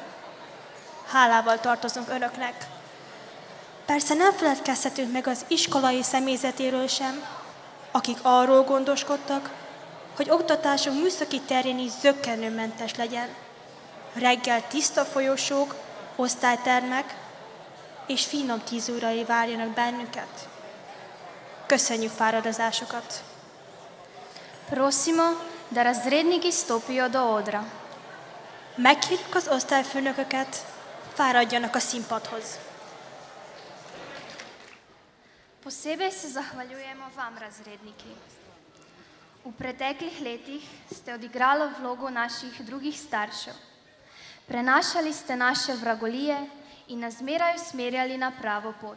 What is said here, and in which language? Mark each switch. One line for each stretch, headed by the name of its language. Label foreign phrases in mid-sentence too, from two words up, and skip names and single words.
Hungarian: Hálával tartozunk önöknek. Persze nem feledkezhetünk meg az iskolai személyzetéről sem, akik arról gondoskodtak, hogy oktatásunk műszaki terén is zökkenőmentes legyen. Reggel tiszta folyosók, osztálytermek és finom 10 órai várjanak bennünket. Köszönjük fáradozásokat!
Slovenian: Prosimo, da razredniki stopijo do odra.
Hungarian: Megkérjük az osztályfőnököket, fáradjanak a színpadhoz.
Slovenian: Posebej se zahvaljujemo vam, razredniki. V preteklih letih ste odigrali vlogo naših drugih staršev. Prenašali ste naše vragolije in nas zmeraj usmerjali na pravo pot.